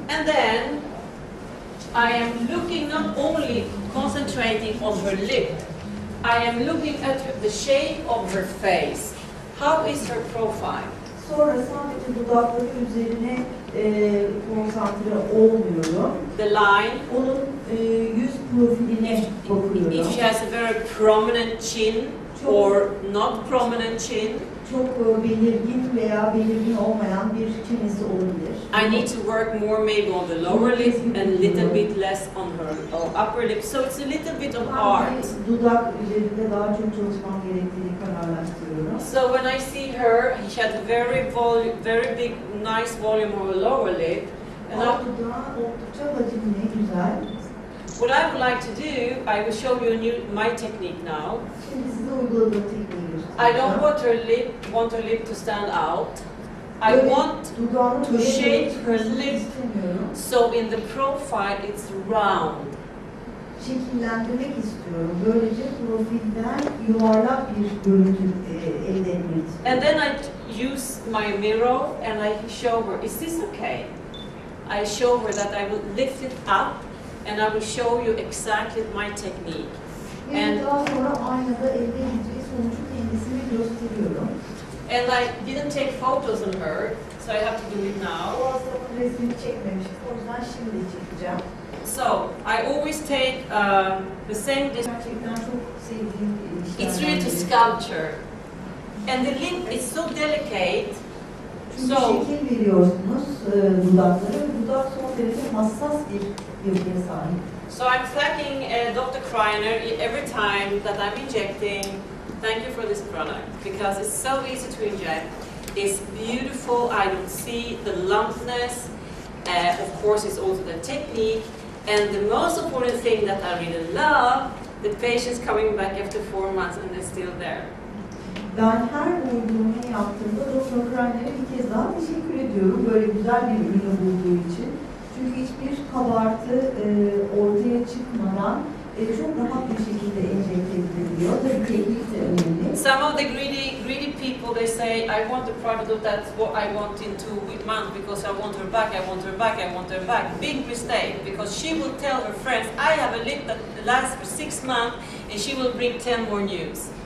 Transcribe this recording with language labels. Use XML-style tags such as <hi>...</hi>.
<en>And then I am looking not only concentrating on her lip, I am looking at the shape of her face. How is her profile?</en> <tr>Sonra sadece dudakları üzerine konsantre olmuyorum.</tr> <en>The line.</en> <tr>Onun yüz profiline bakıyorum.</tr> <en>If she has a very prominent chin or not prominent chin.</en> <tr>çok belirgin veya belirgin olmayan bir çenesi olabilir.</tr> <en>I need to work more maybe on the lower lip and a little bit less on her upper lip. So it's a little bit of art.</en> <tr>Dudak üzerinde daha çok çalışmam gerektiğini kararlaştırıyorum.</tr> <en>So when I see her, she had very big, nice volume on her lower lip. And</en> <tr>Alt dudağı oldukça hacimli, güzel.</tr> <en>what I would like to do, I will show you my technique now.</en> <tr>Şimdi size uyguladığım tekniği</tr> <en>I don't want her lip to stand out. I want to shape her lip so in the profile it's round.</en> <tr>Şekillendirmek istiyorum. Böylece profilden yuvarlak bir görüntü elde etmek istiyorum.</tr> <en>And then I use my mirror and I show her, is this okay? I show her that I will lift it up and I will show you exactly my technique.</en> <tr>Ve daha sonra aynada elde edeceği sonucu kendisine gösteriyorum.</tr> <en>And I didn't take photos on her, so I have to do it now.</en> <tr>O hastamın resmini çekmemiştim. O yüzden şimdi çekeceğim.</tr> <en>So, I always take the same distance.</en> <tr>Gerçekten çok sevdiğim işler.</tr> <en>It's really to sculpture. And the lip is so delicate.</en> <tr>Çünkü şekil veriyorsunuz dudaklara ve dudak son derece hassas bir yapıya sahip.</tr> <en>So I'm thanking Dr. Kreiner every time that I'm injecting. Thank you for this product because it's so easy to inject. It's beautiful. I don't see the lumpness. Of course, it's also the technique. And the most important thing that I really love, the patients coming back after 4 months and they're still there.</en> <tr>Ben her uygulamayı yaptığımda Dr. Kreiner'e bir kez daha teşekkür ediyorum. Böyle güzel bir ürünü bulduğu için. Çünkü hiçbir kabartı ortaya çıkmadan çok rahat bir şekilde enjekte ediliyor. Tabii teknik de önemli.</tr> <en>Some of the greedy people, they say, I want the product that's what I want in 2 months because I want her back, I want her back, I want her back. Big mistake because she will tell her friends, I have a lip that lasts for 6 months and she will bring 10 more news.</en>